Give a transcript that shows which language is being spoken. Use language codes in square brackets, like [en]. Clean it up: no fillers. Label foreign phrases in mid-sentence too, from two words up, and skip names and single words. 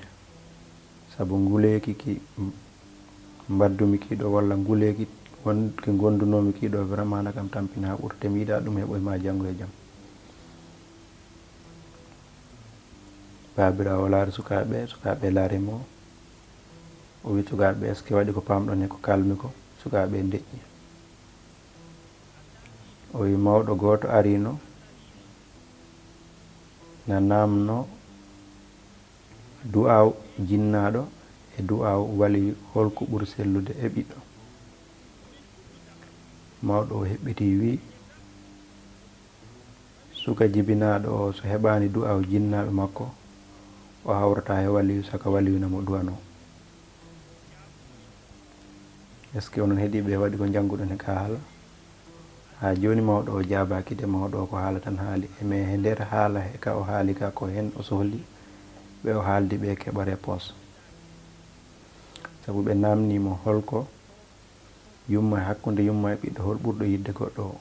[ff] Saabu nguleyki ki mbaddumi kiɗo, walla nguleyki ki gondunomi kiɗo, vraiment nakam tampini ha ɓurte. Mi yiɗa ɗum heɓoyma janggo e jaam. Babirawo laari sukaɓe laarimo. O wi sukaɓe [fr] est ce que [ff] waɗi ko pamɗon e ko kalmi ko? Sukaɓe deƴƴi. O wi mawɗo goto arino na namno du'aw jinnaɗo e du'aw waliyu, holko ɓuuri sellude e ɓiɗɗo. Mawɗo o heɓɓiti wi suka jibinaɗo o so heɓani du'aw jinnaɓe makko, o hawrata e waliyu, saka waliyu namo du'ano. [fr] est ce que [ff] onon heeɗiɓe waɗi ko jangguɗon e ka haala? Ha joni mawɗo o jabaki de, mawɗo o ko haala tan haali, mais e nder haala he ka o haali ka, ko hen o sohli ɓe o haaldi ɓe keɓa réponse. Saabu ɓe namnimo holko yumma, hakkude yumma e ɓiɗɗo hol ɓurɗo yidde goɗɗo o.